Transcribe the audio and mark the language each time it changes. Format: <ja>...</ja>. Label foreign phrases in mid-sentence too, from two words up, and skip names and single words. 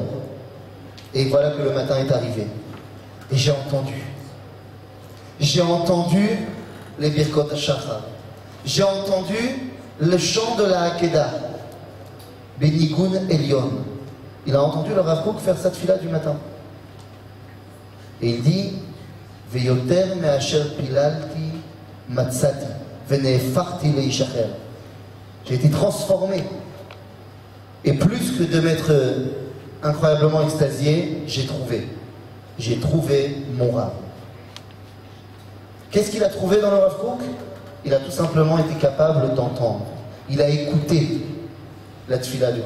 <fr>Et voilà que le matin est arrivé. Et j'ai entendu les</fr> <he>ברכות השחר.</he> <fr>J'ai entendu le chant de la Hakeda,</fr> <he>בניגון עליון.</he> <fr>Il a entendu le Rav Kook faire sa tefila du matin. Et il dit,</fr> <he>ויותר מאשר פללתי מצאתי, ונפרתי לאשחר.</he> <fr>J'ai été transformé. Et plus que de m'être incroyablement extasié, j'ai trouvé mon Rav. Qu'est-ce qu'il a trouvé dans le Rav Kook? Il a tout simplement été capable d'entendre. Il a écouté la tefila du Rav.</fr>